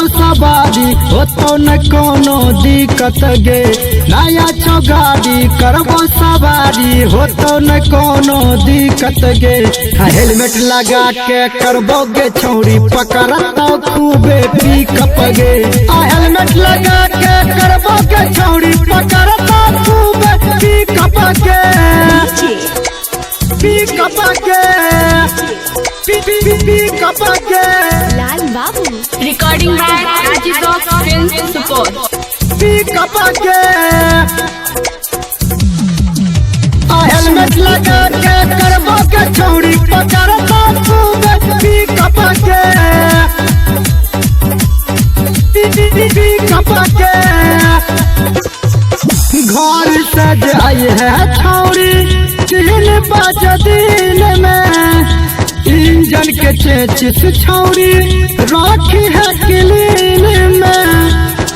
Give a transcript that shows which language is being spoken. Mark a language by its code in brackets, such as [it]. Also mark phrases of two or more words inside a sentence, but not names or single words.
[mai] सवारी होतो न कोनो दिक्कत गे नया छो गाड़ी करबो सवारी होतो न कोनो दिक्कत गे हेलमेट लगा के करबो गे छौरी पकड़ता खूबे पिकअप गे हेलमेट लगा के करबो गे छौरी पकड़ता खूबे पिकअप के पिकअप के लाल बाबू [en] Recording by Rajidok Films Support. [mai] पिकअप के हेलमेट लगा के करबो के छौरी पकड़ता खूबे पिकअप के पिकअप के घर से जाई है छौरी 3 बजे दिन में इंजन के चेचिस छौरी राखी है क्लीन में